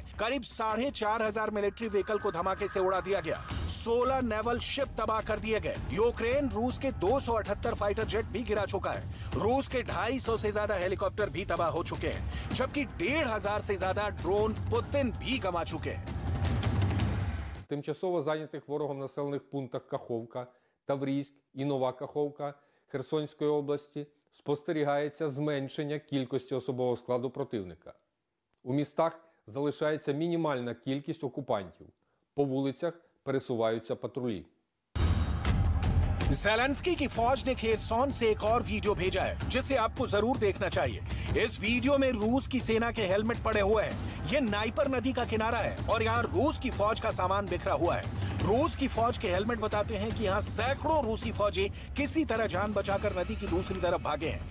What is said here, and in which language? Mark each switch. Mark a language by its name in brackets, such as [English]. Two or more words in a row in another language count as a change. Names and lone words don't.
[Hindi] करीब 4,500 [English] military vehicle [Hindi] को धमाके से उड़ा दिया गया। 16 [English] naval ship [Hindi] तबाह कर दिए गए। यूक्रेन रूस के 278 [English] fighter jet [Hindi] भी गिरा चुका है। रूस के 250 से ज्यादा हेलीकॉप्टर भी तबाह हो चुके हैं, जबकि 1,500 से ज्यादा ड्रोन पुतिन भी गंवा चुके हैं। [Ukrainian] Тимчасово зайнятих ворогом населених пунктах Каховка, Таврійськ і Нова Каховка Херсонської області спостерігається зменшення кількості особового складу противника. У містах залишається мінімальна кількість окупантів. По вулицях пересуваються патрулі. [Hindi] ज़ेलेंस्की की फौज ने खेरसौन से एक और वीडियो भेजा है जिसे आपको जरूर देखना चाहिए। इस वीडियो में रूस की सेना के हेलमेट पड़े हुए हैं। ये नाइपर नदी का किनारा है और यहाँ रूस की फौज का सामान बिखरा हुआ है। रूस की फौज के हेलमेट बताते हैं कि यहाँ सैकड़ों रूसी फौजी किसी तरह जान बचाकर नदी की दूसरी तरफ भागे हैं।